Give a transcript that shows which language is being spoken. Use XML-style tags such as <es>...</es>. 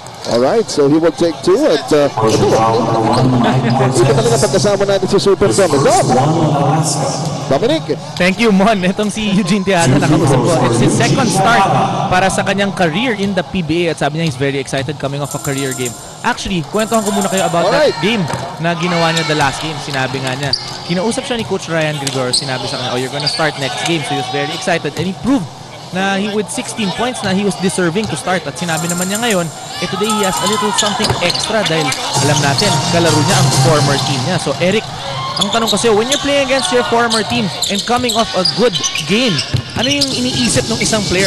<en>Alright, so he will take two</en> <tl>at ito talaga pagkasama natin si Super Dominic. Thank you, Mon. Itong si Eugene Tejada nakausap ko.</tl> <en>It's his second start</en> <tl>para sa kanyang</tl> <en>career in the PBA</en> <tl>at sabi niya</tl> <en>he's very excited coming off a career game.</en> <tl>Actually, kwentuhan ko muna kayo</tl> <en>about that game</en> <tl>na ginawa niya</tl> <en>the last game.</en> <tl>Sinabi nga niya, kinausap siya ni Coach Ryan Grigor. Sinabi sa kanya,</tl> <en>oh, you're gonna start next game. So he was very excited and he proved na with 16 points na he was deserving to start.</en> <tl>At sinabi naman niya ngayon,</tl> <en>today he has a little something extra</en> <tl>dahil alam natin, kalaro niya ang former team niya.</tl> <en>So Eric,</en> <tl>ang tanong kasi,</tl> <en>when you're playing against your former team and coming off a good game,</en> <tl>ano yung iniisip ng isang player?</tl>